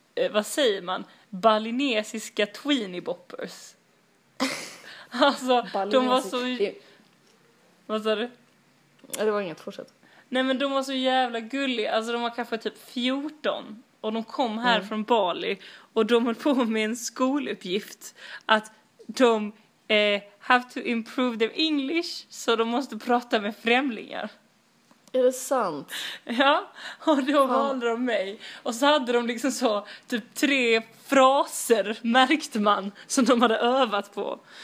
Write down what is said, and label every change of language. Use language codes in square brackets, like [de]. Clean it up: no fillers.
[sv] vad säger man? Balinesiska tweenie boppers. Alltså, de var så... Vad sa du? Nej, det var inget, fortsätt. Nej, men de var så jävla gulliga. Alltså, de var kanske typ 14. Och de kom här från Bali. Och de höll på med en skoluppgift. Att de [en] have to improve their English. [sv] Så de måste prata med främlingar. Är det sant? Ja, och då valde de mig. Och så hade de liksom så typ tre fraser, märkte man, som de hade övat på.